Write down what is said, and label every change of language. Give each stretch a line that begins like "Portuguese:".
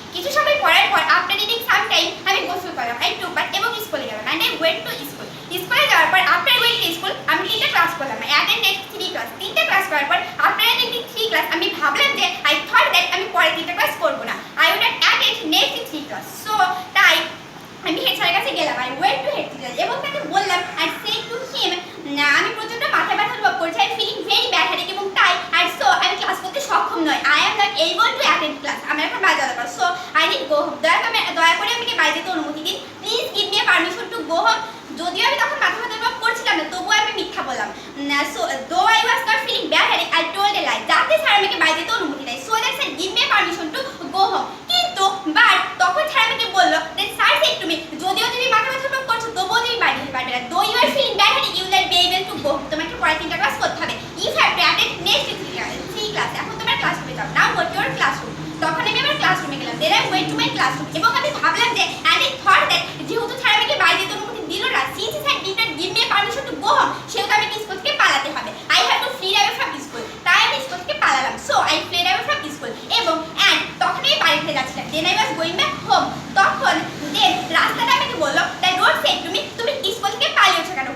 Bangla: কিছু সময় পড়ার পর
English: after reading some time
Bangla: আমি গোসল করলাম।
English: I took bath
Bangla: এবং স্কুলে গেলাম
English: and I went to school.
Bangla: স্কুলে যাওয়ার পর
English: after going to school
Bangla: আমি 3টা ক্লাস করলাম।
English: I attended 3 class.
Bangla: 3টা ক্লাস করার পর
English: after attending 3 class
Bangla: আমি ভাবলাম যে
English: I thought that
Bangla: আমি পরে 3টা ক্লাস করব না।
English: I would not attend next 3 class. So
Bangla: তাই আমি হেড স্যারের কাছে গেলাম।
English: I went to head teacher
Bangla: এবং তাকে বললাম
English: and said to him,
Bangla: না আমি প্রচন্ড মাথা ব্যথা অনুভব করছি।
English: I am feeling very bad headache
Bangla: এবং তাই
English: and so
Bangla: আমি ক্লাস করতে সক্ষম নই।
English: I am not able to attend class.
Bangla: আমার এখন বাড়ি যাওয়া দরকার।
English: So I need go home.
Bangla: দয়া করে আমাকে বাড়ি যেতে অনুমতি দিন।
English: Please give me a permission to go home.
Bangla: যদিও আমি তখন মাথা ব্যথা অনুভব করছিলাম না, তবুও আমি মিথ্যা বললাম।
English: So though I was not feeling bad headache, I told a lie.
Bangla: যাতে স্যার আমাকে বাড়ি যেতে অনুমতি দেয়।
English: So that sir give me a permission to go home.
Bangla: কিন্তু বাট তখন স্যার আমাকে বলল,
English: then sir said to me,
Bangla: যদিও তুমি মাথা ব্যথা অনুভব করছো তবুও তুমি বাড়ি যেতে পারবে না।
English: Though you are feeling bad headache, you will not be able to go home.
Bangla: তোমাকে পরে 3টা ক্লাস করতে হবে।
English: You have to attend next 3 class.
Bangla: এখন তোমার ক্লাসরুমে যাও।
English: Now go to your classroom.
Bangla: তখন আমি আমার ক্লাসরুমে গেলাম।
English: then I went to my classroom
Bangla: এবং আমি ভাবলাম যে
English: and I thought that
Bangla: যেহেতু স্যার আমাকে বাড়ি যেতে অনুমতি দিল না,
English: since sir did not give me a permission to go home,
Bangla: সেহেতু আমি স্কুল থেকে পালাতে হবে।
English: I have to flee away from school.
Bangla: তাই আমি স্কুল থেকে পালালাম।
English: So I fled away from school
Bangla: এবং
English: and
Bangla: তখন আমি বাড়ি ফিরে যাচ্ছিলাম।
English: then I was going back home.
Bangla: তখন
English: then
Bangla: রাস্তাটা আমাকে বলল,
English: the road said to me,
Bangla: তুমি স্কুল থেকে পালিয়েছো কেন?